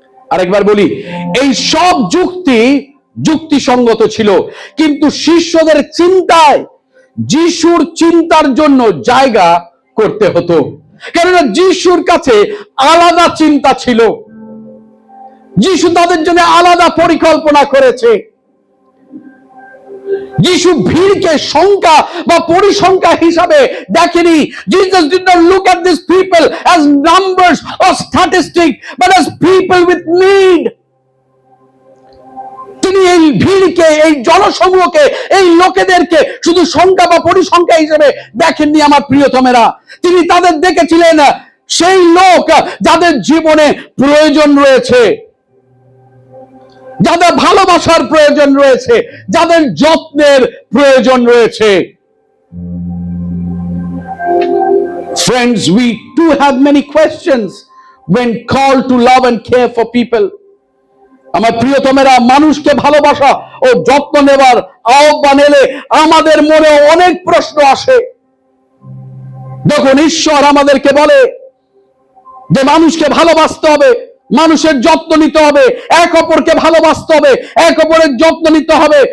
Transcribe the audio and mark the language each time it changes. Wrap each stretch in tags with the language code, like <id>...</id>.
<bn>আরেকবার বলি, এই সব যুক্তিসঙ্গত ছিল, কিন্তু শিষ্যদের চিন্তায় যিশুর চিন্তার জন্য জায়গা করতে হতো, কেননা যিশুর কাছে আলাদা চিন্তা ছিল। যিশু তাদের জন্য আলাদা পরিকল্পনা করেছে। যিশু ভিড়কে সংখ্যা বা পরিসংখ্যা হিসাবে দেখেনি।</bn> <en>Jesus did not look at these people as numbers or statistics, but as people with need.</en> <bn>তিনি এই ভিড়কে, এই জনসমূহকে, এই লোকেদেরকে শুধু সংখ্যা বা পরিসংখ্যা হিসেবে দেখেননি আমার প্রিয়তমেরা। তিনি তাদের দেখেছিলেন সেই লোক যাদের জীবনে প্রয়োজন রয়েছে, যাদের ভালোবাসার প্রয়োজন রয়েছে, যাদের যত্নের প্রয়োজন রয়েছে।</bn> <en>Friends, we do have many questions when called to love and care for people.</en> <bn>আমার প্রিয়তমেরা, মানুষকে ভালোবাসা ও যত্ন নেবার আহ্বান এলে আমাদের মনে অনেক প্রশ্ন আসে। দেখুন, ঈশ্বর আমাদেরকে বলে যে মানুষকে ভালোবাসতে হবে, মানুষের যত্ন নিতে হবে, এক অপরকে ভালোবাসতে হবে, এক অপরের যত্ন নিতে হবে।</bn>